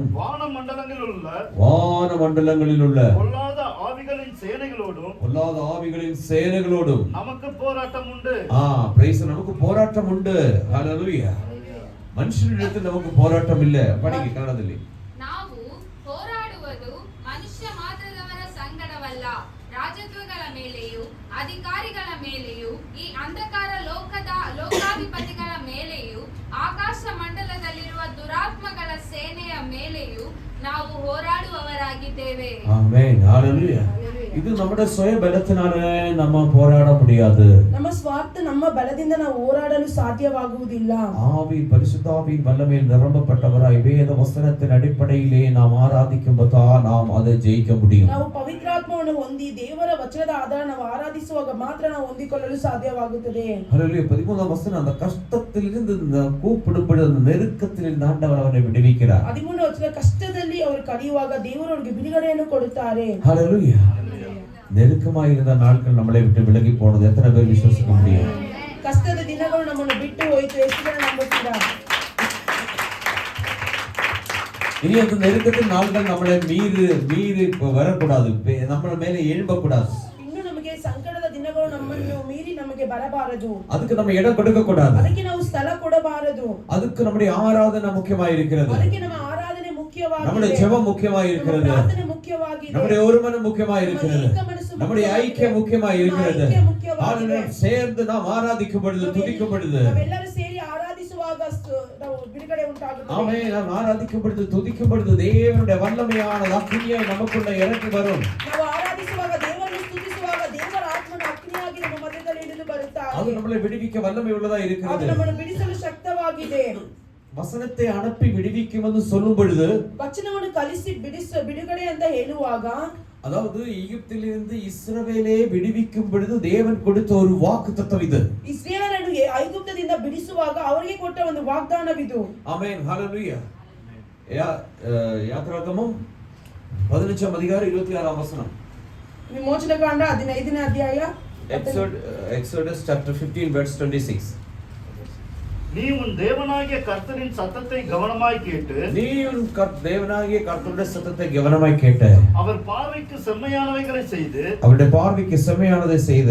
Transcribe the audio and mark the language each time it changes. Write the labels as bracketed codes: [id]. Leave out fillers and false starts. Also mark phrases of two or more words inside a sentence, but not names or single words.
[ta] வானமண்டலங்களில் உள்ள பொல்லாத ஆவிகளின் சேனைகளோடும் நமக்கு போராட்டம் உண்டு. பிரைஸ், நமக்கு போராட்டம் உண்டு. ஹalleluya. ಮನುಷ್ಯನಿடத்தில் நமக்கு போராட்டம் இல்ல. படிங்க ಕನ್ನಡದಲ್ಲಿ. [kn] ನಾವು ಹೋರಾಡುವುದು ಮನುಷ್ಯ ಮಾತ್ರದವರ ಸಂಗಡವಲ್ಲ, ರಾಜತ್ವಗಳ ಮೇಲೆಯೂ ಅಧಿಕಾರಿಗಳ ಮೇಲೆಯೂ ಈ ಅಂಧಕಾರ ಲೋಕಾಧಿಪತಿಗಳ ಮೇಲೆಯೂ ಆಕಾಶ ಮಂಡಲದಲ್ಲಿರುವ ದುರಾತ್ಮಗಳ ಸೇನೆಯ ಮೇಲೆಯೂ ನಾವು ಹೋರಾಡುವವರಾಗಿದ್ದೇವೆ. ಆಮೆನ್, [ta] ஹalleluya. இது நம்முடைய சுய பலத்தினால நம்ம போராட முடியாது. [kn] ನಮ್ಮ ಸ್ವಾರ್ಥ ನಮ್ಮ ಬಲದಿಂದ ನಾವು ಹೋರಾಡಲು ಸಾಧ್ಯವಾಗುವುದಿಲ್ಲ. [ta] ஆவி பரிசுத்தாவின் வல்லமையில் நிரம்பப்பட்டவராய் வேத வசனத்தின் அடிப்படையிலே நாம் ஆராதிக்கும்போது நாம் அதை ஜெயிக்க முடியும். [kn] ನಾವು ಪವಿತ್ರಾತ್ಮವನ್ನು ಹೊಂದಿ ದೇವರ ವಚನದ ಆಧಾರ ನಾವು ಆರಾಧಿಸುವಾಗ ಮಾತ್ರ ನಾವು ಹೊಂದಿಕೊಳ್ಳಲು ಸಾಧ್ಯವಾಗುತ್ತದೆ. [ta] ஹalleluya. 13ஆம் வசனம், அந்த கஷ்டத்திலிருந்து கூப்பிடும்போது அந்த நெருக்கத்தில் ஆண்டவர் அவனை விடுவிக்கிறார். [kn] 13ನೇ ವಚನ, ಕಷ್ಟದಲ್ಲಿ ಅವರು ಕರೆಯುವಾಗ ದೇವರು ಅವರಿಗೆ ಬಿಡುಗಡೆಯನ್ನು ಕೊಡುತ್ತಾರೆ. [ta] ஹalleluya. நெருக்கமாய் இருந்த நாட்கள் நம்மளை விட்டு விலகி போனது எத்தனை பேர் விசுவாசிக்க முடியும்? [kn] ಕಷ್ಟದ ದಿನಗಳು ನಮ್ಮನ್ನು ಬಿಟ್ಟು ಹೋಯಿತು, ಎಷ್ಟು ಜನ ನಂಬುತ್ತೀರಾ? [ta] இனி அந்த நெருக்கத்தின் நாட்கள் நம்மளை மீறி வரக்கூடாது, நம்ம மேல எழும்பக்கூடாது. [kn] ಇನ್ನು ನಮಗೆ ಸಂಕಟದ ದಿನಗಳು ನಮ್ಮನ್ನು ಮೀರಿ ನಮಗೆ ಬರಬಾರದು. [ta] அதுக்கு நம்ம இடம் கொடுக்க கூடாது, [kn] ಅದಕ್ಕೆ ನಾವು ಸ್ಥಳ ಕೊಡಬಾರದು. [ta] அதுக்கு நம்முடைய ஆராதனை முக்கியமாக இருக்கிறது, [kn] ಅದಕ್ಕೆ ನಮ್ಮ ಆರಾಧನೆ ಮುಖ್ಯವಾಗಿದೆ, [ta] நம்முடைய ஜெபம் முக்கியமாக இருக்கிறது, [kn] ಪ್ರಾರ್ಥನೆ ಮುಖ್ಯವಾಗಿದೆ, [ta] நம்முடைய ஒருமனம் முக்கியமாக இருக்கிறது, நம்முடைய ஐக்கியம் முக்கியமாக இருக்கிறது. ஆண்டவரை சேர்ந்து நாம் ஆராதிக்கும் பொழுது, துதிக்கும் பொழுது, [kn] ನಾವೆಲ್ಲರೂ ಸೇರಿ ಆರಾಧಿಸುವಾಗ ನಾವು ಬಿಡುಗಡೆ ಉಂಟಾಗುತ್ತದೆ. [ta] ஆமென். நாம் ஆராதிக்கும் பொழுது, துதிக்கும் பொழுது தேவனுடைய வல்லமையான அக்கினியாய் நமக்குள்ள இறங்கி வரும். [kn] ನಾವು ಆರಾಧಿಸುವಾಗ, ದೇವರನ್ನು ಸ್ತುತಿಸುವಾಗ ದೇವರ ಆತ್ಮನ ಅಗ್ನಿಯಾಗಿ ನಮ್ಮ ಮಧ್ಯದಲ್ಲಿ ಇಳಿದು ಬರುತ್ತಾರೆ. [ta] அது நம்மளை விடுவிக்க வல்லமை உள்ளதா [kn] ಅದು [ta] இருக்கிறது. [kn] ನಮ್ಮನ್ನು ಬಿಡಿಸಲು ಶಕ್ತವಾಗಿದೆ. [ta] வசனத்தை அனுப்பி விடுவிக்கும் என்று சொல்லும் பொழுது, [kn] ವಚನವನ್ನು ಕಲಿಸಿ ಬಿಡುಗಡೆ ಅಂತ ಹೇಳುವಾಗ, [ta] அதாவது எகிப்திலிருந்து இஸ்ரவேலை விடுவிக்கும் பொழுது தேவன் கொடுத்த ஒரு வாக்குத்தத்தம் இது. [kn] ಇಸ್ರಾಯೇಲರನ್ನು ಐಗುಪ್ತದಿಂದ ಬಿಡಿಸುವಾಗ ಅವರಿಗೆ ಕೊಟ್ಟ ಒಂದು ವಾಗ್ದಾನವಿದು. [ta] ஆமென், ஹalleluya. யாத்ராகமம் 15ஆம் அதிகாரம் 26ஆம் வசனம். [kn] ವಿಮೋಚನಕಾಂಡ 15ನೇ ಅಧ್ಯಾಯ. [en] Exodus chapter 15 verse 26. [ta] நீ உன் தேவனாகிய கர்த்தரின் சத்தத்தை கவனமாய் கேட்டு, தேவனாகிய கர்த்தருடைய சத்தத்தை கவனமாய் கேட்டு, அவர் பார்வைக்கு செம்மையானவைகளை செய்து, அவருடைய பார்வைக்கு செம்மையானதை செய்து,